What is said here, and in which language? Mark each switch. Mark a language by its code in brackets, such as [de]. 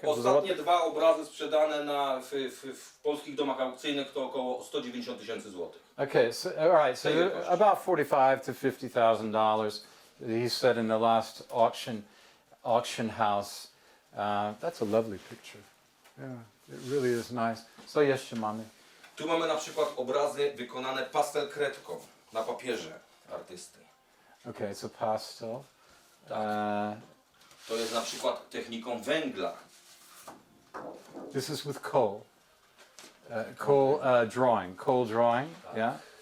[pl] Ostatnie dwa obrazy sprzedane w polskich domach aukcyjnych to około 190 000 złotych. [en] Okay, so, all right, so about $45,000 to $50,000 he said in the last auction house. That's a lovely picture. Yeah, it really is nice. [pl] Co jeszcze mamy? Tu mamy na przykład obrazy wykonane pastel kredką na papierze artysty. [en] Okay, it's a pastel. [pl] To jest na przykład techniką węgla. [en] This is with coal. Coal drawing, yeah?